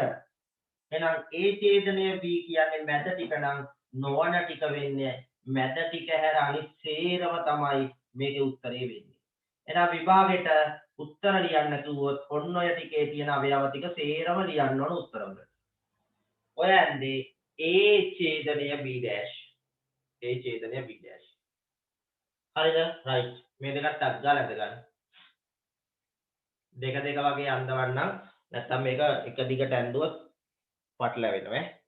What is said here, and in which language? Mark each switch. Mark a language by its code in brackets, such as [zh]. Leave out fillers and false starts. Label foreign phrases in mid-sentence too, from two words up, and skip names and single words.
[si] එහෙනම් A ඡේදනය B කියන්නේ මැද ටික නම් නොවන ටික වෙන්නේ මැද ටික හැර අනිත් සේරම තමයි මේකේ උත්තරේ වෙන්නේ. එහෙනම් විභාගෙට උත්තර ලියන්න කිව්වොත් ඔන්න ඔය ටිකේ තියෙන අවයව ටික සේරම ලියන්න ඕන උත්තර වලට. ඔය ඇන්දේ A ඡේදනය B dash. A ඡේදනය B dash. හරිද? right. මේ දෙකත් අත් ගාලා ඇඳ ගන්න. දෙක දෙක වගේ අඳවන්නම්. නැත්තම් මේක එක දිගට ඇඳුවොත් පටලැවෙනවා ඈ.